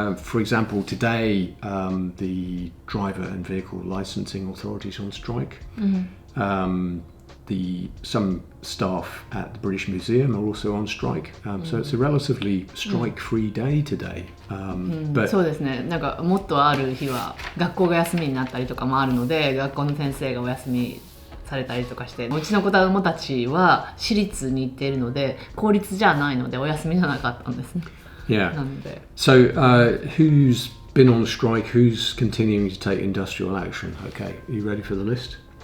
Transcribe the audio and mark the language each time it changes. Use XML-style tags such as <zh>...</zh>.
<en>For example, today the driver and vehicle licensing authorities on strike. Some staff at the British Museum are also on strike, so it's a relatively strike-free day today. But</en> <ja>そうですね。なんかもっとある日は学校が休みになったりとかもあるので、学校の先生がお休みされたりとかして、うちの子供たちは私立に行っているので、公立じゃないのでお休みじゃなかったんですね。</ja> <en>Yeah.</en> <ja>なので。</ja> <en>So who's been on strike? Who's continuing to take industrial action? Okay, are you ready for the list?</en>